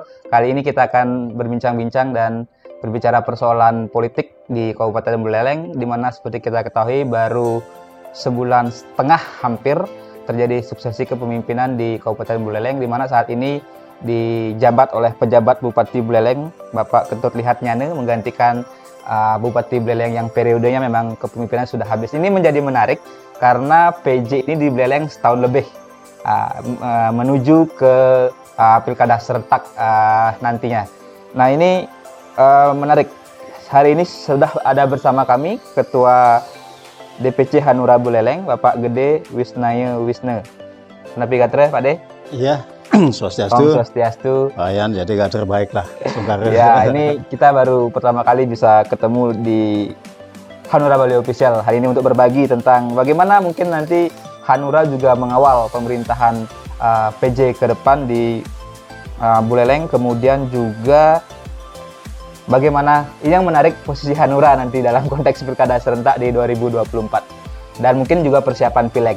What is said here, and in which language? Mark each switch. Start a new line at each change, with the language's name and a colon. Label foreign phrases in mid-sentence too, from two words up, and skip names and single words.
Indonesian: Kali ini kita akan berbincang-bincang dan berbicara persoalan politik di Kabupaten Buleleng, di mana seperti kita ketahui baru sebulan setengah hampir terjadi suksesi kepemimpinan di Kabupaten Buleleng, di mana saat ini dijabat oleh pejabat Bupati Buleleng, Bapak Ketut Lihat Nyane, menggantikan Bupati Buleleng yang periodenya memang kepemimpinan sudah habis. Ini menjadi menarik karena PJ ini di Buleleng setahun lebih menuju ke pilkada serentak nantinya. Nah ini menarik. Hari ini sudah ada bersama kami Ketua DPC Hanura Buleleng, Bapak Gede Wisnaya Wisne. Kenapa gatre Pak De? Iya, swastiastu. Swastiastu. Ayan, jadi gak terbaik lah. Ya, ini kita baru pertama kali bisa ketemu di Hanura Bali Official hari ini untuk berbagi tentang bagaimana mungkin nanti Hanura juga mengawal pemerintahan PJ ke depan di Buleleng, kemudian juga bagaimana ini yang menarik posisi Hanura nanti dalam konteks pilkada serentak di 2024 dan mungkin juga persiapan pileg.